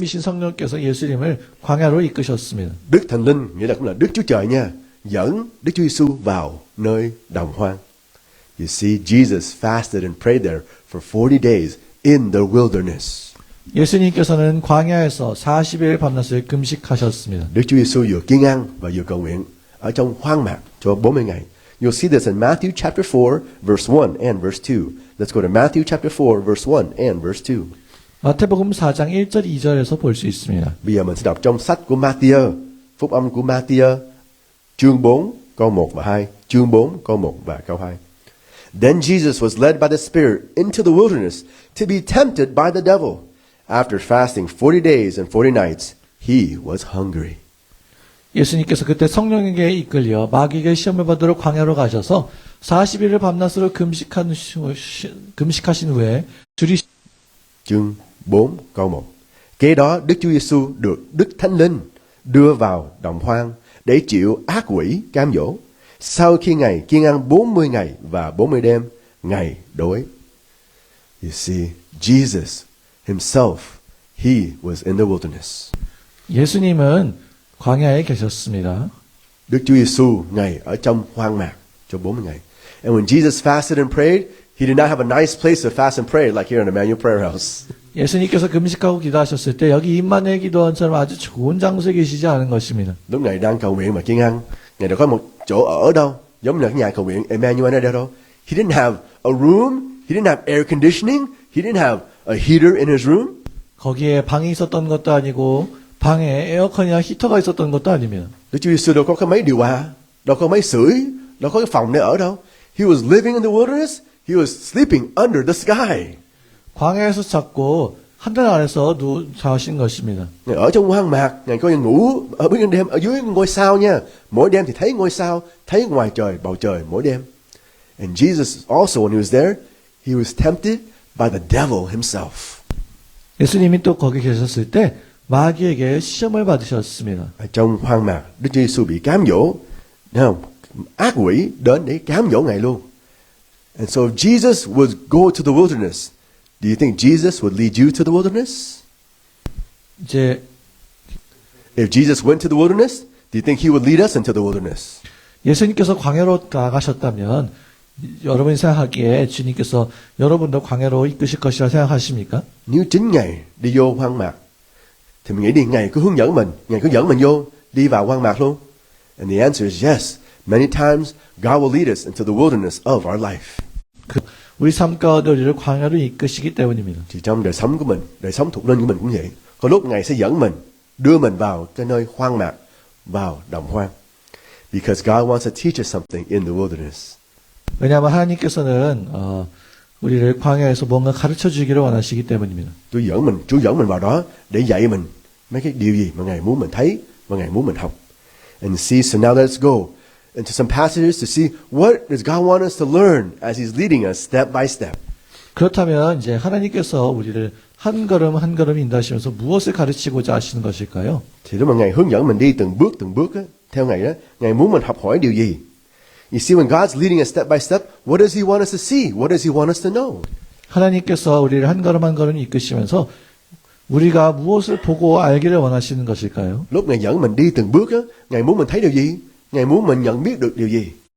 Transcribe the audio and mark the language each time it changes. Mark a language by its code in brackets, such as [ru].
[ko] 미신 성령께서 예수님을 광야로 이끄셨습니다. [vi] Đức Thần Linh nghĩa là cũng là Đức Chúa Trời nha, dẫn Đức Chúa Giêsu vào nơi đồng hoang. [en] You see, Jesus fasted and prayed there for 40 days in the wilderness. [ko] 예수님께서는 광야에서 40일 밤낮을 금식하셨습니다. [vi] Đức Chúa Giêsu vừa kiêng ăn và vừa cầu nguyện ở trong hoang mạc cho 40 ngày. [en] You'll see this in Matthew chapter 4 verse 1 and verse 2. Let's go to Matthew chapter 4 verse 1 and verse 2. [ko] 마태복음 4장 1절 2절에서 볼 수 있습니다. [vi] Bây giờ mình sẽ đọc trong sách của Matthew, phúc âm của Matthew, chương 4 câu 1 và 2, chương 4 câu 1 và câu 2. [en] Then Jesus was led by the Spirit into the wilderness to be tempted by the devil. After fasting 40 days and 40 nights, he was hungry. [ko] 예수님께서 그때 성령에게 이끌려 마귀에게 시험을 받으러 광야로 가셔서 40일을 밤낮으로 금식하신 후에 줄이 [vi] Chương 4 câu 1. Kế đó Đức Chúa Giêsu được Đức Thánh Linh đưa vào đồng hoang để chịu ác quỷ cám dỗ. Sau khi Ngài kiêng ăn 40 ngày và 40 đêm, Ngài đói. [en] You see, Jesus himself, he was in the wilderness. [ko] 예수님은 광야에 계셨습니다. [vi] Đức Chúa Giêsu Ngài ở trong hoang mạc cho 40 ngày. [en] And when Jesus fasted and prayed, he did not have a nice place to fast and pray like here in Emmanuel Prayer House. [ko] 예수님께서 금식하고 기도하셨을 때 여기 임마누엘 기도원처럼 아주 좋은 장소에 계시지 않은 것입니다. [vi] Lúc Ngài đang cầu nguyện mà kiêng ăn, Ngài đâu có một chỗ ở đâu, giống như là cái nhà cầu nguyện Emmanuel ở đây đâu. [en] He didn't have a room, he didn't have air conditioning, he didn't have a heater in his room. [ko] 거기에 방이 있었던 것도 아니고 방에 에어컨이나 히터가 있었던 것도 아닙니다. [vi] Đức Chúa Giêsu đâu có cái máy điều hòa, đâu có máy sưởi, đâu có cái phòng để ở đâu. [en] He was living in the wilderness. He was sleeping under the sky. [ko] 광야에서 찾고 하늘 아래서 자신 것입니다. [vi] Ngài ở trong hoang mạc, Ngài có ngủ ở bên đêm ở dưới ngôi sao nha. Mỗi đêm thì thấy ngôi sao, thấy ngoài trời, bầu trời mỗi đêm. [en] And Jesus also when he was there, he was tempted by the devil himself. [ko] 예수님이 또 거기 계셨을 때 마귀에게 시험을 받으셨습니다. [vi] Ở trong hoang mạc, Đức Chúa Giêsu bị cám dỗ. Thấy không? Ác quỷ đến để cám dỗ Ngài luôn. [en] And so if Jesus would go to the wilderness, do you think Jesus would lead you to the wilderness? [ko] 이제 [en] If Jesus went to the wilderness, do you think he would lead us into the wilderness? [ko] 예수님께서 광야로 나가셨다면 여러분이 생각하기에 주님께서 여러분도 광야로 이끄실 것이라 생각하십니까? [vi] Nếu chính Ngài đi vô hoang mạc, thì mình nghĩ Ngài cứ hướng dẫn mình, Ngài cứ dẫn mình vô, đi vào hoang mạc luôn. [en] And the answer is yes. Many times God will lead us into the wilderness of our life. [ko] 우리 삶 가운데 우리를 광야로 이끄시기 때문입니다. [vi] Thì trong đời sống của mình, đời sống thuộc linh của mình cũng vậy. Có lúc Ngài sẽ dẫn mình, đưa mình vào cái nơi hoang mạc, vào đồng hoang. [en] Because God wants to teach us something in the wilderness. [ko] 왜냐하면 하나님께서는 우리를 광야에서 뭔가 가르쳐 주기를 원하시기 때문입니다. [vi] Chúa dẫn mình vào đó để dạy mình mấy cái điều gì mà Ngài muốn mình thấy, mà Ngài muốn mình học. [en] And see, so now let's go into some passages to see what does God want us to learn as He's leading us step by step. [ko] 그렇다면 이제 하나님께서 우리를 한 걸음 한 걸음 인도하시면서 무엇을 가르치고자 하시는 것일까요? [vi] Thì lúc mà Ngài hướng dẫn mình đi từng bước á, theo Ngài đó, Ngài muốn mình học hỏi điều gì? [en] You see, when God's leading us step by step, what does He want us to see? What does He want us to know? [ko] 하나님께서 우리를 한 걸음 한 걸음 이끄시면서 우리가 무엇을 보고 알기를 원하시는 것일까요? [vi] Lúc Ngài dẫn mình đi từng bước á, Ngài muốn mình thấy điều gì? Ngài muốn mình nhận biết được điều gì?